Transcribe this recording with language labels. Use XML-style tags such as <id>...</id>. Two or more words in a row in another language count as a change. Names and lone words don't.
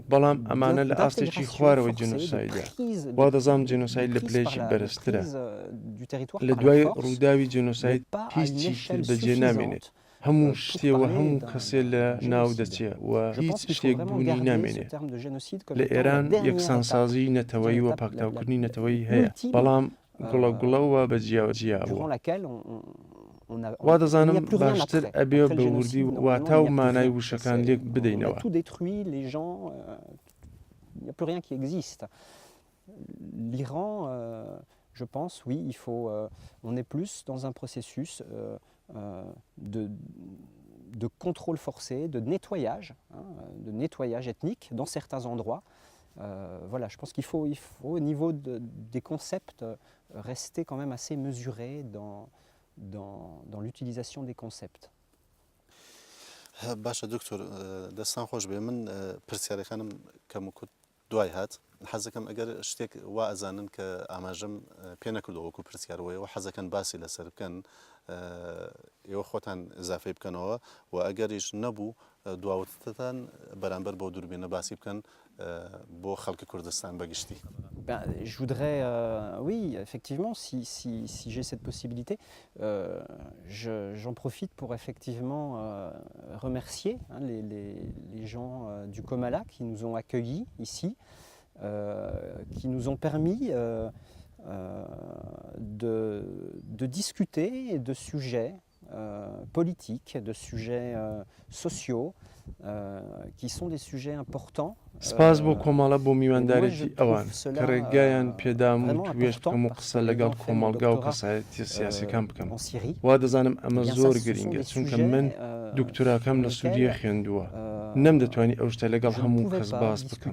<ckb>بەڵام ئەمانە لە ئاستێکی خوارەوە جینۆسایدە وا دەزانم جینۆساید لە پلەیەکی بەرزترە لە دوای ڕووداوی جینۆساید هیچی تر بەجێ نامێنێت هەموو شتێوە هەموو کەسێ لە ناو دەچێت و هیچ شتێک بوونی نامێنێت لە ئێران یەکسانسازی نەتەوەی وە پاکتاوکردنی نەتەوەی هەیە بەڵام گوڵە گوڵەوە بە جیاوە جیاوە وا دەزانم باشتر ئەبێ بە وردی واتا و مانای وشەکان لێک بدەینەوە</ckb> <fr>l'Iran, je pense, oui, on est plus dans un processus de contrôle forcé, de nettoyage ethnique dans certains endroits, Voilà, je pense qu'il faut au niveau des concepts rester quand même assez mesuré dans l'utilisation des concepts.</fr> <ckb>باشە دکتۆر دەستان خۆش بێ من پرسیارەکانم کەم و کوت دوای هات حەزەکەم ئەگەر شتێک وا ئەزانن کە ئاماژەم پێ نەکردەوە وەکو پرسیارەوەی و حەزەکەن باسی لەسەر بکەن ئێوە خۆتان ئزافەی بکەنەوە و ئەگەریش نەبوو دواوتتان بەرامبەر بۆ دووربینە باسی بکەن بۆ خەڵکی کوردستان بەگشتی.</ckb> <fr>Je voudrais, oui, effectivement, si j'ai cette possibilité, j'en profite pour effectivement remercier les gens du Comala qui nous ont accueillis ici, qui nous ont permis de discuter de sujets politiques, de sujets sociaux, qui sont des sujets importants.</fr> <ckb>سپاس بۆ کۆمەڵە بۆ میواندارێتی ئەوان کە ڕێگایان پێدام و توێشت هەموو قسە لەگەڵ کۆمەڵگا و کەسایەتی سیاسیەکان بکەم. وا دەزانم ئەمە زۆر گرنگە چونکە من دکتۆراکەم لە سووریە خوێندووە. نەم دەتوانی ئەو شتە لەگەڵ هەموو کەس باس بکەم.</ckb>